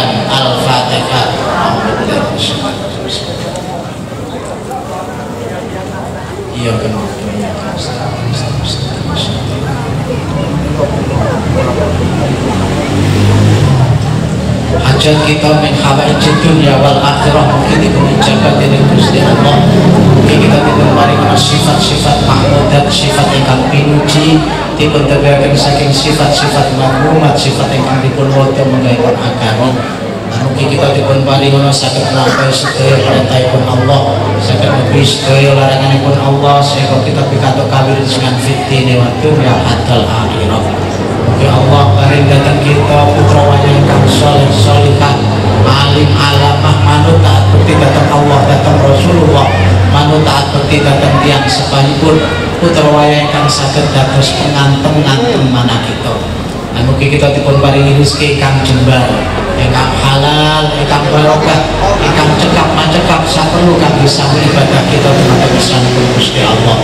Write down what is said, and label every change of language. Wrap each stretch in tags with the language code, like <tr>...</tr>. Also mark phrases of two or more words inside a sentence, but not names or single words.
<jv>Al-Fatihah. Iya kenal. Hajat kita</jv> <ar>min hawaijid dunya wal akhirah</ar> <jv>mungkin dipun ijabah dening Gusti Allah. Mungkin kita dipun paringi sifat-sifat mahmudat, sifat ingkang pinuji, dipun tebahaken saking sifat-sifat mahmumat, sifat ingkang dipun wadha menggawe agama. Mungkin kita dipun paringi saged nglampahi sedaya perintahipun Allah, saged nebi sedaya laranganipun Allah, sehingga kita pikantuk kawilujengan fitine</jv> <ar>wa dunya hatta akhirah.</ar> <jv>Ya Allah, paring datang kita putra wayang kang saleh salihah, alim alamah, manut taat bekti datang Allah, datang Rasulullah, manut taat bekti datang tiang sepanipun putra wayang kang saged dados penganteng-anteng manah kita. Nah, mugi kita dipun paringi rezeki kang jembar, ingkang halal, ingkang barokah, ingkang cekap macekap saperlu kang bisa ibadah kita dumateng sanipun Gusti Allah.</jv>